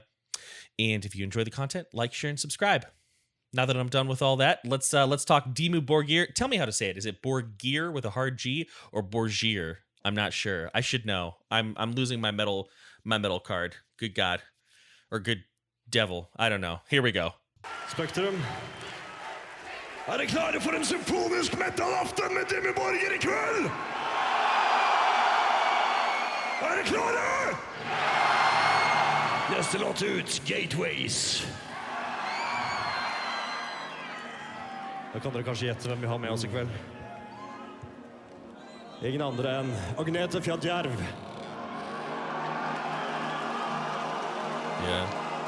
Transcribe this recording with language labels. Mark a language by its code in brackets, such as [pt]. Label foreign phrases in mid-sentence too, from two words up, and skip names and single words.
[en] And if you enjoy the content, like, share, and subscribe. Now that I'm done with all that, let's talk Dimmu Borgir. Tell me how to say it. Is it Borgir with a hard G or Borgir? I'm not sure. I should know. I'm losing my metal card. Good God. Or good devil. I don't know. Here we go. [no] Spektrum. Er klare for en symfonisk metal-aften med Dimmu Borgir I kveld? Er klare? Neste låt ut, Gateways. Da kan dere kanskje gjette hvem vi har med oss I kveld. Ingen andre enn Agnete Kjølsrud. [en] Yeah.